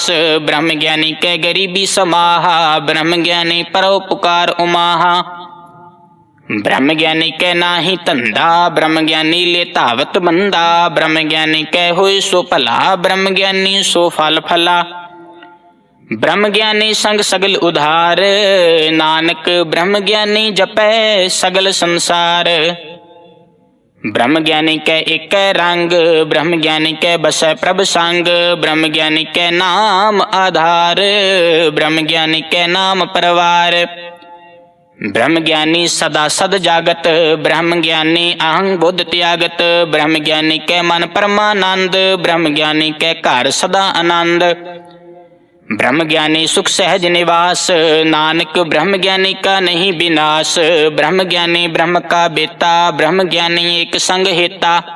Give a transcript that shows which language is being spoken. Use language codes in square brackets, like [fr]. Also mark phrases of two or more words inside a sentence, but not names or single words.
[pa] ਬ੍ਰਹਮ ਗਿਆਨੀ ਕੇ ਗਰੀਬੀ ਸਮਾਹਾ ਬ੍ਰਹਮ ਗਿਆਨੀ ਪਰੋਪਕਾਰ ਉਮਾਹਾ। ਬ੍ਰਹਮ ਗਿਆਨੀ ਕੇ ਨਾਹੀ ਧੰਧਾ ਬ੍ਰਹਮ ਗਿਆਨੀ ਲੇ ਧਾਵਤ ਬੰਦਾ। ਬ੍ਰਹਮ ਗਿਆਨੀ ਕੇ ਹੋਏ ਸੋ ਭਲਾ ਬ੍ਰਹਮ ਗਿਆਨੀ ਸੋ ਫਲ ਫਲਾ। ਬ੍ਰਹਮ ਗਿਆਨੀ ਸੰਗ ਸਗਲ ਉਧਾਰ ਨਾਨਕ ਬ੍ਰਹਮ ਗਿਆਨੀ ਜਪੈ ਸਗਲ ਸੰਸਾਰ। ਬ੍ਰਹਮ ਗਿਆਨੀ ਕੇ ਏਕ ਰੰਗ ਬ੍ਰਹਮ ਗਿਆਨੀ ਕੇ ਬਸੈ ਪ੍ਰਭ ਸੰਗ। ਬ੍ਰਹਮ ਗਿਆਨੀ ਕੇ ਨਾਮ ਆਧਾਰ ਬ੍ਰਹਮ ਗਿਆਨੀ ਕੇ ਨਾਮ ਪਰਵਾਰ। ਬ੍ਰਹਮ ਗਿਆਨੀ ਸਦਾ ਸਦ ਜਾਗਤ ਬ੍ਰਹਮ ਗਿਆਨੀ ਅਹੰ ਬੁੱਧ ਤਿਆਗਤ। ਬ੍ਰਹਮ ਗਿਆਨੀ ਕੇ ਮਨ ਪਰਮਾਨੰਦ ਬ੍ਰਹਮ ਗਿਆਨੀ ਕੇ ਘਰ ਸਦਾ ਆਨੰਦ। ਬ੍ਰਹਮ ਗਿਆਨੀ ਸੁਖ ਸਹਜ ਨਿਵਾਸ ਨਾਨਕ ਬ੍ਰਹਮ ਗਿਆਨੀ ਕਾ ਨਹੀਂ ਵਿਨਾਸ਼। ਬ੍ਰਹਮ ਗਿਆਨੀ ਬ੍ਰਹਮ ਕਾ ਬੇਟਾ ਬ੍ਰਹਮ ਗਿਆਨੀ ਏਕ ਸੰਗ ਹੇਤਾ।